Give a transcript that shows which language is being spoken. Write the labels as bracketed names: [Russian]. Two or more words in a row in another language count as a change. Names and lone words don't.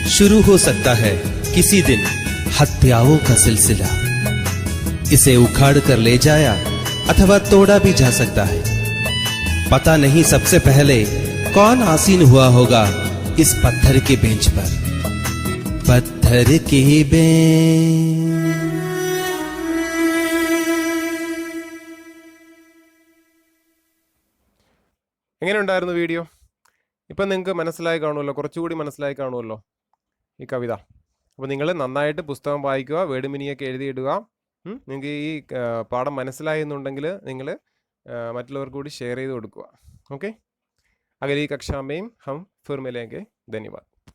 [Hindi] शुरू हो सकता है किसी दिन हत्याओं का सिलसिला। इसे उखाड़ कर ले जाया अथवा तोड़ा भी जा सकता है। पता नहीं सबसे पहले कौन आसीन हुआ होगा इस पत्थर के बेंच पर। पत्थर की बेंच। [Malayalam] എങ്ങനെയുണ്ടായിരുന്നു വീഡിയോ? ഇപ്പം നിങ്ങൾക്ക് മനസ്സിലായി കാണുമല്ലോ, കുറച്ചുകൂടി മനസ്സിലായി കാണുമല്ലോ ഈ കവിത. അപ്പോൾ നിങ്ങൾ നന്നായിട്ട് പുസ്തകം വായിക്കുക, [English] word meaning [Malayalam] എഴുതിയിടുക. നിങ്ങൾക്ക് ഈ പാഠം മനസ്സിലായി എന്നുണ്ടെങ്കിൽ നിങ്ങൾ മറ്റുള്ളവർക്ക് കൂടി ഷെയർ ചെയ്ത് കൊടുക്കുക. [Hindi] ओके, अगली कक्षा में हम फिर मिलेंगे। धन्यवाद।